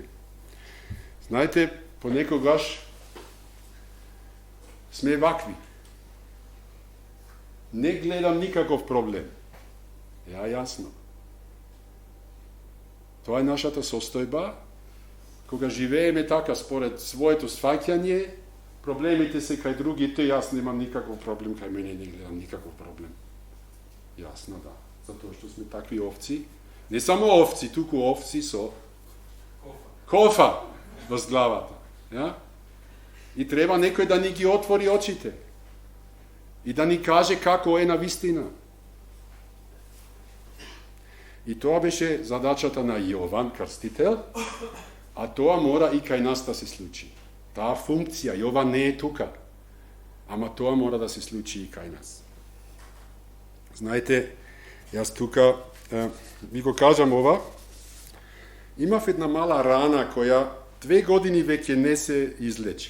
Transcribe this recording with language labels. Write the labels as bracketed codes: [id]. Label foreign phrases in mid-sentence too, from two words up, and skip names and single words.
[mk] Знаете, понекогаш сме вакви. Не гледам никаков проблем. Јасно. Тоа е нашата состојба, кога живееме така според своето сваќање, Problemite se kaj drugite, jaz nemam nikakav problem, kaj mene ne gleda nikakav problem. Jasno da, zato što smo takvi ovci. Ne samo ovci, tuku ovci so kofa razglavata. Ja? I treba nekoj da ni gi otvori očite. I da ni kaže kako je na vistina. I to беше задачата на Јован Крстител, а тоа мора и кај нас да се случи. Таа функција, Јован не е тука, ама тоа мора да се случи и кај нас. Знаете, јас тука, ви го кажам ова, имав една мала рана која 2 години веќе не се излечи.